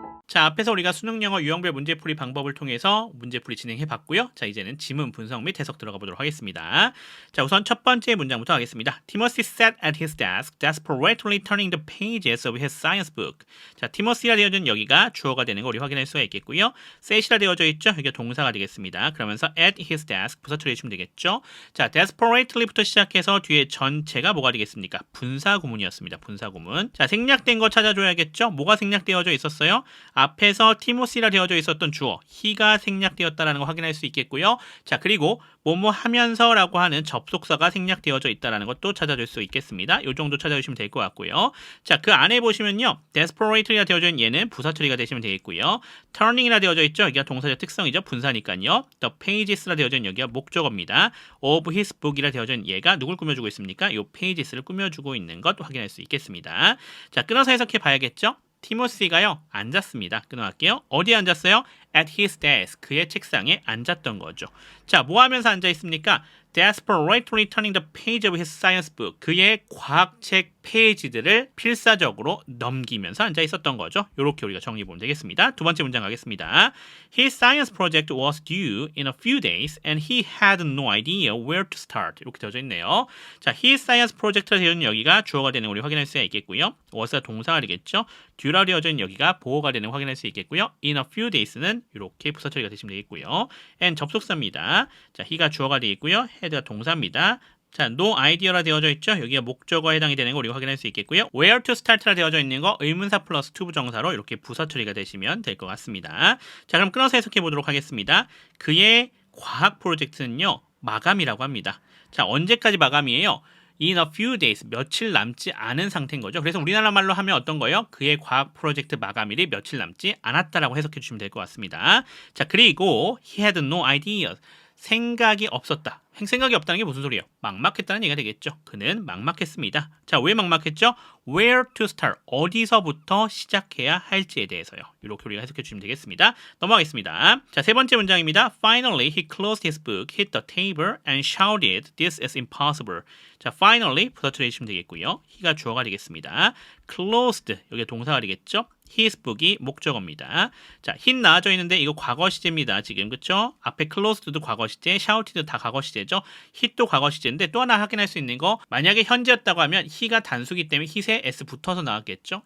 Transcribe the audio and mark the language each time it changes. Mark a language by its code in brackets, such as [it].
[ko] 자, 앞에서 우리가 수능 영어 유형별 문제풀이 방법을 통해서 문제풀이 진행해 봤고요. 자, 이제는 지문 분석 및 해석 들어가 보도록 하겠습니다. 자, 우선 첫 번째 문장부터 하겠습니다. [en] Timothy sat at his desk, desperately turning the pages of his science book. [ko] 자, 티머시라 되어진 여기가 주어가 되는 거 우리 확인할 수가 있겠고요. set이라 되어져 있죠? 여기가 동사가 되겠습니다. 그러면서 [en] at his desk [ko] 부사투리 해주면 되겠죠? 자, desperately부터 시작해서 뒤에 전체가 뭐가 되겠습니까? 분사구문이었습니다. 분사구문. 자, 생략된 거 찾아줘야겠죠? 뭐가 생략되어져 있었어요? 앞에서 티모시라 되어져 있었던 주어 he가 생략되었다는 거 확인할 수 있겠고요. 자, 그리고 뭐뭐 하면서라고 하는 접속사가 생략되어져 있다는 것도 찾아줄 수 있겠습니다. 이 정도 찾아주시면 될 것 같고요. 자, 그 안에 보시면요. desperately가 되어져 있는 얘는 부사 처리가 되시면 되겠고요. turning이라 되어져 있죠. 여기가 동사적 특성이죠. 분사니까요. the pages라 되어져 있는 여기가 목적어입니다. of his book이라 되어져 있는 얘가 누굴 꾸며주고 있습니까? 이 pages를 꾸며주고 있는 것 확인할 수 있겠습니다. 자, 끊어서 해석해 봐야겠죠. 티모시가요 앉았습니다. 끊어갈게요. 어디에 앉았어요? [en] At his desk. [ko] 그의 책상에 앉았던 거죠. 자, 뭐 하면서 앉아 있습니까? [en] Desperately turning the page of his science book. [ko] 그의 과학책 페이지들을 필사적으로 넘기면서 앉아 있었던 거죠. 이렇게 우리가 정리해 보면 되겠습니다. 두 번째 문장 가겠습니다. [en] His science project was due in a few days and he had no idea where to start. [ko] 이렇게 되어져 있네요. 자, his science project가 되어 있는 여기가 주어가 되는 거 우리 확인할 수가 있겠고요. was가 동사가 되겠죠. due라 되어져 있는 여기가 보어가 되는 거 확인할 수 있겠고요. in a few days는 이렇게 부사 처리가 되시면 되겠고요. and 접속사입니다. 자, he가 주어가 되어 있고요. had가 동사입니다. 자, no idea라 되어져 있죠. 여기가 목적어에 해당이 되는 거 우리가 확인할 수 있겠고요. [en] where to start [ko] 라 되어져 있는 거 의문사 플러스 to 부정사로 이렇게 부사 처리가 되시면 될 것 같습니다. 자, 그럼 끊어서 해석해 보도록 하겠습니다. 그의 과학 프로젝트는요, 마감이라고 합니다. 자, 언제까지 마감이에요? [en] in a few days, [ko] 며칠 남지 않은 상태인 거죠. 그래서 우리나라 말로 하면 어떤 거예요? 그의 과학 프로젝트 마감일이 며칠 남지 않았다라고 해석해 주시면 될 것 같습니다. 자, 그리고 [en] he had no idea. [ko] 생각이 없었다. 생각이 없다는 게 무슨 소리예요? 막막했다는 얘기가 되겠죠. 그는 막막했습니다. 자, 왜 막막했죠? [en] Where to start. [ko] 어디서부터 시작해야 할지에 대해서요. 이렇게 우리가 해석해 주시면 되겠습니다. 넘어가겠습니다. 자, 세 번째 문장입니다. [en] Finally, he closed his book, hit the table, and shouted, "This is impossible." [ko] 자, finally 부사처리 해주시면 되겠고요. he가 주어가 되겠습니다. closed, 여기가 동사가 되겠죠. his book이 목적어입니다. 자, hit 나와져 있는데 이거 과거 시제입니다. 지금 그쵸? 앞에 closed도 과거 시제, shouted도 다 과거 시제죠. hit도 과거 시제인데 또 하나 확인할 수 있는 거, 만약에 현재였다고 하면 he가 단수기 때문에 hit에 s 붙어서 나왔겠죠.